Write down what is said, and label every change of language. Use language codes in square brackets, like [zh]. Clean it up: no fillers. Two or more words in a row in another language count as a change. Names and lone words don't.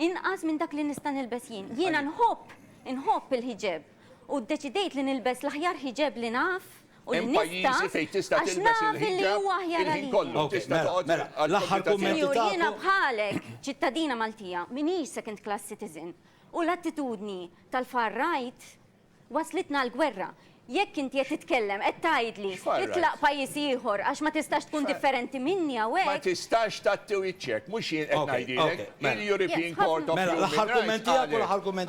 [mt] inqas minn dak li nista' nilbes jien. Jiena nħobb il-ħiġeb u ddeċidejt li nilbes l-aħjar ħiġeb li naf u li Hemm pajjiżi fejn tista' għax tilbes naf li il-ħiġab huwa aħjar il-ħin għalija. kollu. Ok, Tista' mela, toqgħod mela, għal l-aħħar komunità kumment tiegħek. Sinjur, jiena tagħkom. bħalek ċittadina Maltija, minix [en] second class citizen. [mt] U l-attitudni tal- [en] far right [mt] waslitna l-gwerra. Jekk inti qed titkellem qed tgħidli [en] Far right? [mt] itlaq pajjiż ieħor għax ma tistax tkun differenti minni Ma hawnhekk. tistax tatti wiċċek, mhux jien qed Ok, ngħidilek. ok, mela. Il-European Yes, Court of Mela, Human l-aħħar Rights kumment tiegħek u l-aħħar kumment